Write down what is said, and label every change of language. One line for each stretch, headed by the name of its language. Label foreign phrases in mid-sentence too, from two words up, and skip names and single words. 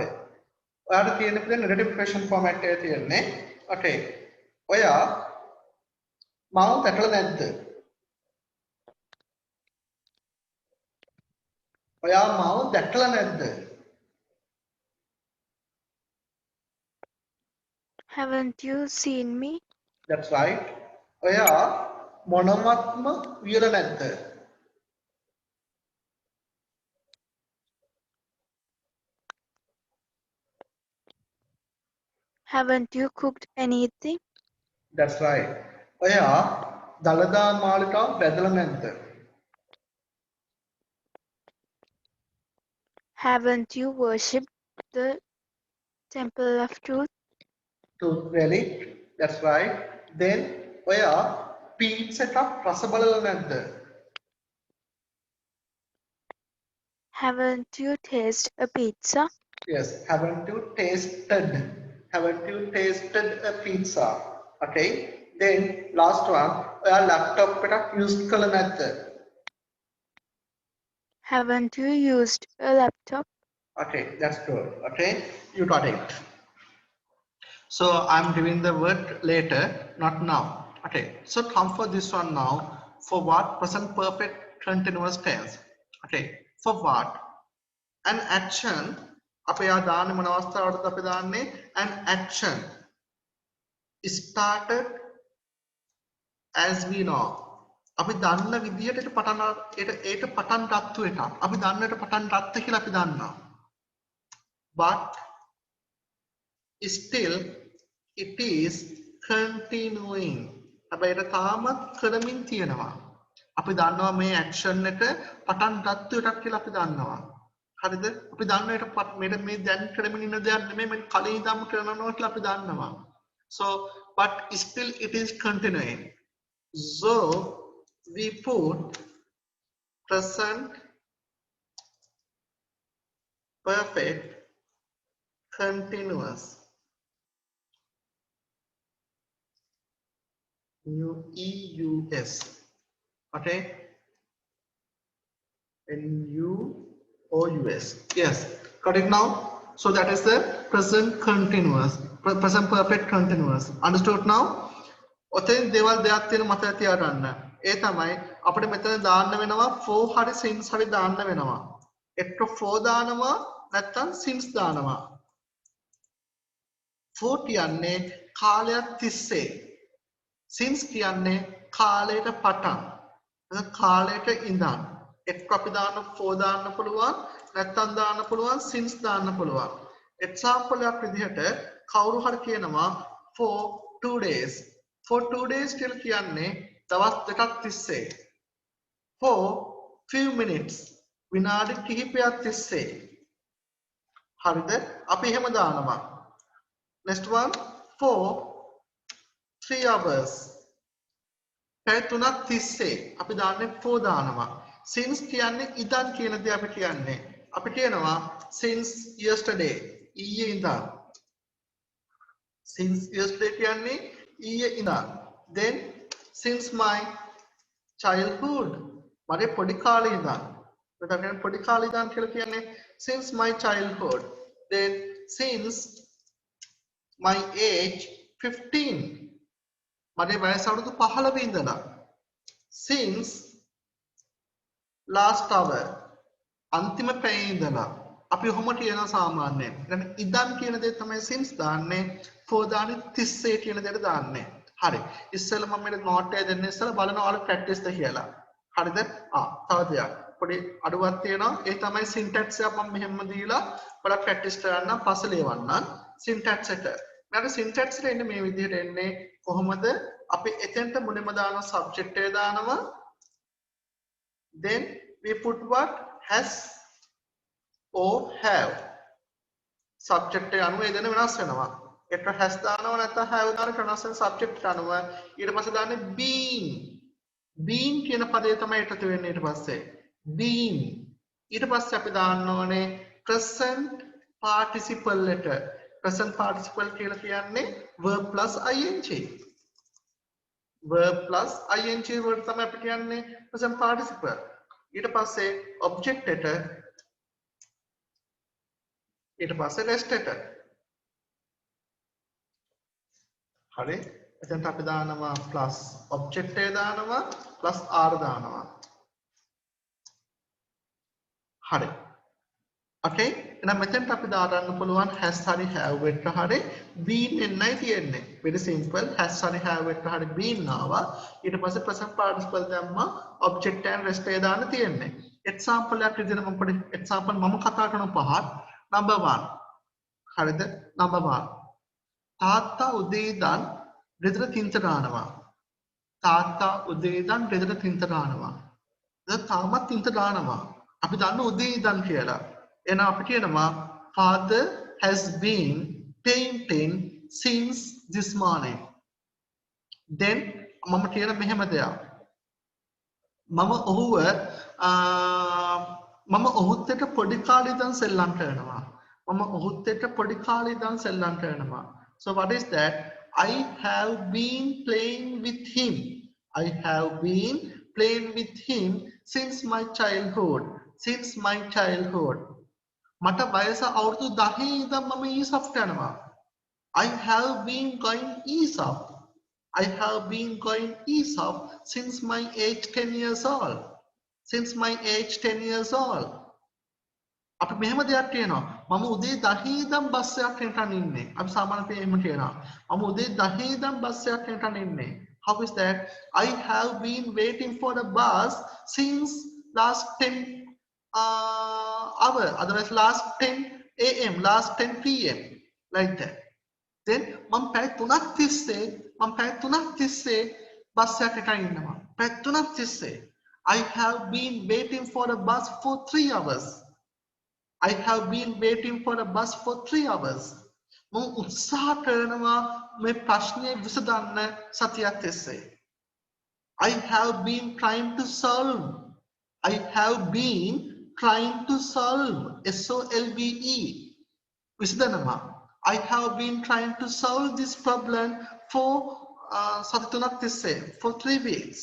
Sinhala: ඔයාට තියෙන විදිහ
English: narrative question format
Sinhala: එකේ තියෙන්නේ. Okay. ඔයා මාව දැකලා නැද්ද? ඔයා මාව දැකලා නැද්ද?
English: Haven't you seen me? That's right.
Sinhala: ඔයා මොනවත්ම වියලා නැද්ද?
English: Haven't you cooked anything? That's right.
Sinhala: ඔයා දලදා මාලිකාව බැදලා නැද්ද?
English: Haven't you worshipped the temple of truth? Truth, really? That's right. Then where pizza
Sinhala: එක රස බලලා නැද්ද?
English: Haven't you tasted a pizza? Yes, haven't you tasted? Haven't you tasted a pizza? Okay. Then last one,
Sinhala: ඔයා laptop එකක් use කළා නැද්ද?
English: Haven't you used a laptop? Okay, that's good. Okay, you got it. So I'm giving the word later, not now. Okay, so come for this one now. For what? Present perfect continuous tense. Okay, for what? An action.
Sinhala: අපි ආ දාන්නේ මොන අවස්ථාවකටද අපි දාන්නේ? An action started as we know. අපි දන්න විදියට ඒට පටන් ගත්තු එකක්. අපි දන්නට පටන් ගත්ත කියලා අපි දන්නවා.
English: But still it is continuing.
Sinhala: හැබැයි ඒක තාමත් කරමින් තියෙනවා. අපි දන්නවා මේ action එක පටන් ගත්තු එකක් කියලා අපි දන්නවා. හරිද? අපි දන්නවා ඒක මේ දැන් කරමින් ඉන්න දෙයක් නෙමෙයි මේ කලින් ඉඳන්ම කරනවා කියලා අපි දන්නවා.
English: So but still it is continuing. So we put present perfect continuous. EUS. Okay. NUOUS. Yes. Got it now? So that is the present continuous. Present perfect continuous. Understood now?
Sinhala: ඔතෙන් දේවල් දෙයක් තියෙන මතක තියාගන්න. ඒ තමයි අපිට මෙතන දාන්න වෙනවා for හරි since හරි දාන්න වෙනවා. එක්ක for දානවා නැත්නම් since දානවා. for කියන්නේ කාලයක් තිස්සේ. since කියන්නේ කාලයට පටන්. කාලයට ඉඳන්. එක්ක අපි දාන්න for දාන්න පුළුවන් නැත්නම් දාන්න පුළුවන් since දාන්න පුළුවන්. example එකක් විදිහට කවුරු හරි කියනවා
English: for 2 days. For 2 days
Sinhala: කියලා කියන්නේ දවස් දෙකක් තිස්සේ.
English: For few minutes
Sinhala: විනාඩි කිහිපයක් තිස්සේ. හරිද? අපි එහෙම දානවා.
English: Next one for 3 hours.
Sinhala: පැය 3ක් තිස්සේ අපි දාන්නේ for දානවා. Since කියන්නේ ඉදන් කියන දේ අපි කියන්නේ. අපි කියනවා
English: since yesterday
Sinhala: ඊයේ ඉඳන්.
English: Since yesterday
Sinhala: කියන්නේ ඊයේ ඉඳන්.
English: Then since my childhood
Sinhala: මගේ පොඩි කාලේ ඉඳන්. එතකොට කියන්නේ පොඩි කාලේ ඉඳන් කියලා කියන්නේ
English: since my childhood. Then since my age 15
Sinhala: මගේ වයස අවුරුදු 15 ඉඳලා.
English: Since last hour
Sinhala: අන්තිම පැයේ ඉඳලා අපි ඔහොම කියනවා සාමාන්‍යයෙන්. يعني ඉදන් කියන දේ තමයි since දාන්නේ, for දාන්නේ 30 කියන දේට දාන්නේ. හරි. ඉස්සෙල්ලා මම මේක නෝට් එක දෙන්න ඉස්සෙල්ලා බලනවා ඔයාලා ප්‍රැක්ටිස් ද කියලා. හරිද? තව දෙයක්. පොඩි අඩුවක් තියෙනවා. ඒ තමයි syntax එක මම මෙහෙම දීලා ඔයාලා ප්‍රැක්ටිස් කරන්න පස්සේ ලියවන්නම්. syntax එක. මට syntax එක එන්නේ මේ විදිහට එන්නේ කොහොමද? අපි එතෙන්ට මුලින්ම දානවා subject එක දානවා.
English: Then we put what? Has or have.
Sinhala: Subject එක අනුව එදෙන වෙනස් වෙනවා. ඒක has දානවා නැත්නම් have දාන වෙනස් වෙන subject එක අනුව ඊට පස්සේ දාන්නේ been. been කියන පදේ තමයි එකතු වෙන්නේ ඊට පස්සේ. been. ඊට පස්සේ අපි දාන්න ඕනේ
English: present participle
Sinhala: එක.
English: present participle
Sinhala: කියලා කියන්නේ
English: verb plus ing. verb plus ing word
Sinhala: තමයි අපි කියන්නේ
English: present participle.
Sinhala: ඊට පස්සේ object එක ඊට පස්සේ rest එක. හරි. එතෙන්ට අපි දානවා
English: plus object
Sinhala: එක දානවා
English: plus r
Sinhala: දානවා. හරි. okay එහෙනම් මෙතෙන්ට අපි දාගන්න පුළුවන් has හරි have එක හරි been එන්නයි තියෙන්නේ.
English: very simple.
Sinhala: has හරි have එක හරි been ආවා. ඊට පස්සේ
English: present participle
Sinhala: දැම්මා
English: object and rest
Sinhala: එක දාන්න තියෙන්නේ. example එකක් විදිහට මම පොඩි example මම කතා කරන පහක්.
English: number 1. හරිද? number 1.
Sinhala: තාත්තා උදේ ඉඳන් ගෙදර තින්ත ගන්නවා. තාත්තා උදේ ඉඳන් ගෙදර තින්ත ගන්නවා. දැන් තාමත් තින්ත ගන්නවා. අපි දන්න උදේ ඉඳන් කියලා. එහෙනම් අපි කියනවා
English: father has been painting since this morning.
Sinhala: Then මම කියන මෙහෙම දෙයක්. මම ඔහුත් එක්ක පොඩි කාලේ ඉඳන් සෙල්ලම් කරනවා. මම ඔහුත් එක්ක පොඩි කාලේ ඉඳන් සෙල්ලම් කරනවා.
English: So what is that? I have been playing with him. I have been playing with him since my childhood. Since my childhood.
Sinhala: මට වයස අවුරුදු 10 ඉඳන් මම ඊසප් කරනවා.
English: I have been going ESOP. I have been going ESOP since my age 10 years old. Since my age 10 years old.
Sinhala: අපි මෙහෙම දෙයක් කියනවා. මම උදේ 10 ඉඳන් බස් එකක් යනකන් ඉන්නේ. අපි සාමාන්‍යයෙන් එහෙම කියනවා. මම උදේ 10 ඉඳන් බස් එකක් යනකන් ඉන්නේ.
English: How is that? I have been waiting for the bus since last 10 hour. Otherwise last 10 a.m. last 10 p.m. like that.
Sinhala: Then මම පැය 3ක් තිස්සේ බස් එකකට ඉන්නවා. පැය 3ක් තිස්සේ.
English: I have been waiting for a bus for 3 hours. I have been waiting for a bus for 3 hours.
Sinhala: මම උත්සාහ කරනවා මේ ප්‍රශ්නේ විසඳන්න සතියක් තිස්සේ.
English: I have been trying to solve. I have been trying to solve.
Sinhala: SOLVE. විසඳනවා.
English: I have been trying to solve this problem for for 3 weeks.